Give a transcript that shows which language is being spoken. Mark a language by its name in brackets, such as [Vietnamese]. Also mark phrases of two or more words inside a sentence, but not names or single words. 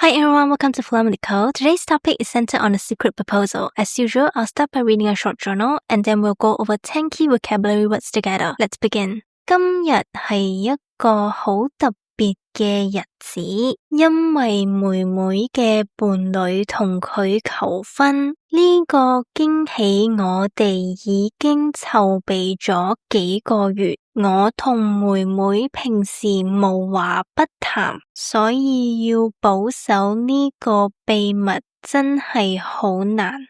[English] Hi everyone, welcome to Flow with Nicole. Today's topic is centered on a secret proposal. As usual, I'll start by reading a short journal and then we'll go over 10 key vocabulary words together. Let's begin. [Cantonese] 今日係一個好特別嘅日子，因為妹妹嘅伴侶同佢求婚，呢個驚喜我哋已經籌備咗幾個月。我同妹妹平時無話不談，所以要保守呢個秘密真係好難。